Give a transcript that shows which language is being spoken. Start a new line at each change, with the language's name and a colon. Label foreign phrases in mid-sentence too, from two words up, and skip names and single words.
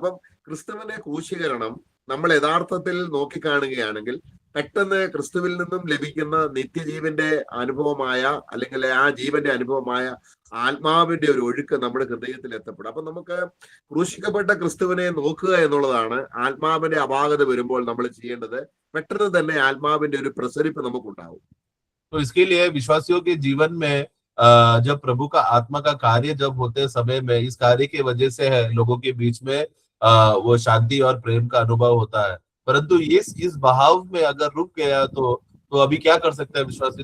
Malayalam: അപ്പം ക്രിസ്തുവിന്റെ ക്രൂശീകരണം നമ്മൾ യഥാർത്ഥത്തിൽ നോക്കിക്കാണുകയാണെങ്കിൽ പെട്ടെന്ന് ക്രിസ്തുവിൽ നിന്നും ലഭിക്കുന്ന നിത്യജീവന്റെ അനുഭവമായ, അല്ലെങ്കിൽ ആ ജീവന്റെ അനുഭവമായ ആത്മാവിന്റെ ഒരു ഒഴുക്ക് നമ്മുടെ ഹൃദയത്തിൽ എത്തപ്പെടും. അപ്പൊ നമുക്ക് ക്രൂശിക്കപ്പെട്ട ക്രിസ്തുവിനെ നോക്കുക എന്നുള്ളതാണ്. ആത്മാവിന്റെ അപാകത വരുമ്പോൾ നമ്മൾ ചെയ്യേണ്ടത് പെട്ടെന്ന് തന്നെ ആത്മാവിന്റെ ഒരു പ്രസരിപ്പ് നമുക്കുണ്ടാവും.
Hindi: तो इसके लिए विश्वासियों के जीवन में जब प्रभु का आत्मा का कार्य जब होते समय में, इस कार्य की वजह से है लोगों के बीच में वो शांति और प्रेम का अनुभव होता है. परंतु इस बहाव में अगर रुक गया तो अभी क्या कर सकते हैं विश्वासी?